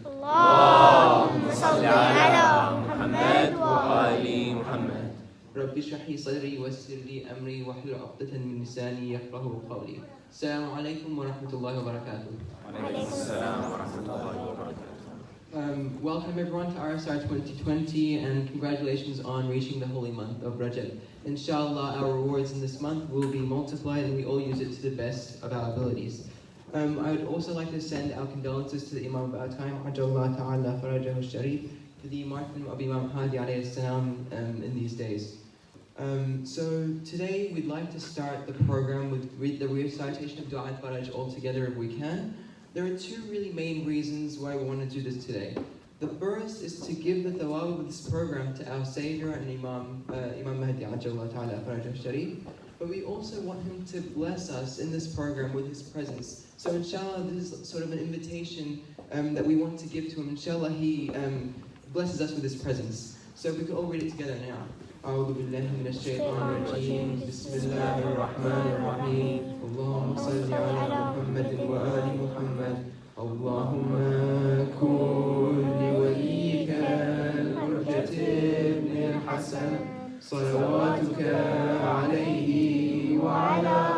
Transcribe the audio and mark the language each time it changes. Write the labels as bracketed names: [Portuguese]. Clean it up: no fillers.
[Arabic] اللهم صل على محمد وآل محمد. رب اشرح لي صدري ويسر لي أمري واحلل عقدة من لساني يفقهوا قولي. السلام عليكم ورحمة الله وبركاته. وعليكم السلام ورحمة الله وبركاته. [English] Welcome everyone to RSR 2020 and congratulations on reaching the holy month of Rajab. Inshallah, our rewards in this month will be multiplied and we all use it to the best of our abilities. I would also like to send our condolences to the Imam of our time, Ajallah Ta'ala Farajahu Sharif, to the martyrdom of Imam Hadi alayhi salam in these days. So today we'd like to start the program with the recitation of Dua al-Faraj all together if we can. There are two really main reasons why we want to do this today. The first is to give the thawab of this program to our Savior and Imam Mahdi Ajallah Ta'ala Farajahu Sharif, but we also want him to bless us in this program with his presence. So inshallah, this is sort of an invitation that we want to give to him. Inshallah, he blesses us with his presence. So if we could all read it together now. [Arabic] أعوذ بالله من الشيطان الرجيم بسم الله الرحمن الرحيم اللهم صل على محمد وآل محمد اللهم كن لوليك الحجة ابن الحسن صلواتك عليه وعلى